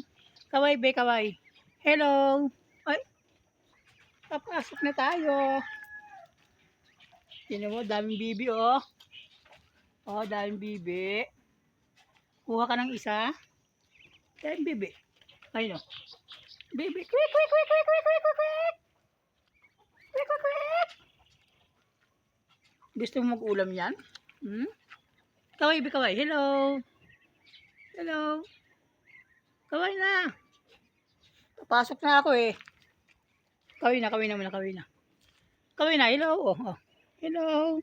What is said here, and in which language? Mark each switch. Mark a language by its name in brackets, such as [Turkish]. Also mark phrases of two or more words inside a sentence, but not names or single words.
[Filipino] Kaway, be, kaway. Hello. Ay, papasok na tayo. Tignan mo, daming bibi, oh. Oh, daming bibi. Kuha ka ng isa. Daming bibi. Ayun, oh. Bibi. [English] Quick, quick, quick, quick, quick, quick, quick, quick. Quick, quick, quick. [Filipino] Gusto mo mag-ulam yan? Hmm? Kaway, be, kaway. Hello. Hello. Kaway na. Papasok na ako eh. Kaway na, kaway na muna, kaway na. Kaway na, hello. Oh, oh. Hello.